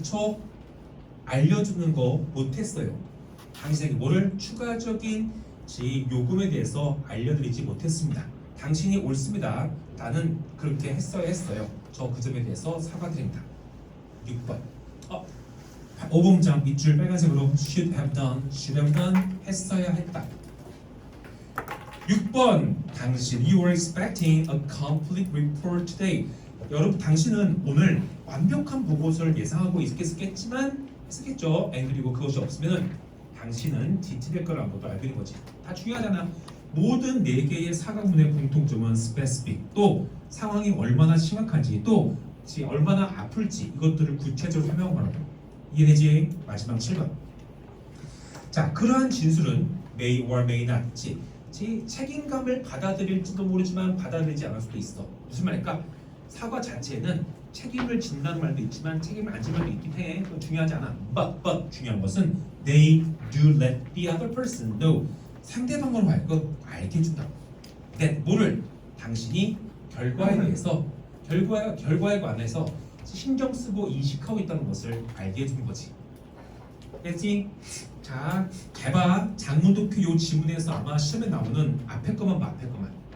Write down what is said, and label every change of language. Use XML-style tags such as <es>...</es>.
<ko>저 알려주는 거 못했어요. 당신에게 뭐를 추가적인 요금에 대해서 알려드리지 못했습니다. 당신이 옳습니다. 나는 그렇게 했어요. 저 그 점에 대해서 사과드립니다. 6번. 5번장 밑줄 빨간색으로</ko> <en>should have done</en> <ko>했어야 했다. 6번. 당신</ko> <en>you were expecting a complete report today.</en> <ko>여러분 당신은 오늘 완벽한 보고서를 예상하고 있었겠죠. 그리고 그것이 없으면 당신은 지체될 걸 아무도 알고 있는 거지. 다 중요하잖아. 모든 4개의 사과문의 공통점은 specific, 또 상황이 얼마나 심각한지, 또 얼마나 아플지 이것들을 구체적으로 설명하고 이해되지? 마지막 7번. 자, 그러한 진술은</ko> <en>may or may not,</en> <ko>책임감을 받아들일지도 모르지만 받아들이지 않을 수도 있어. 무슨 말일까? 사과 자체는 책임을 진다는 말도 있지만 책임을 안 지는 말도 있긴 해. 그건 중요하지 않아.</ko> <en>But</en> <ko>중요한 것은</ko> <en>they do let the other person know.</en> <ko>상대방으로 알게 해준다. That 뭐를? 당신이 결과에 대해서 결과에 관해서 신경 쓰고 인식하고 있다는 것을 알게 해주는 거지. 됐지? 자, 개봐. 장문도표 요 지문에서 아마 시험에 나오는 앞에 거만 봐. 앞에 거만.</ko>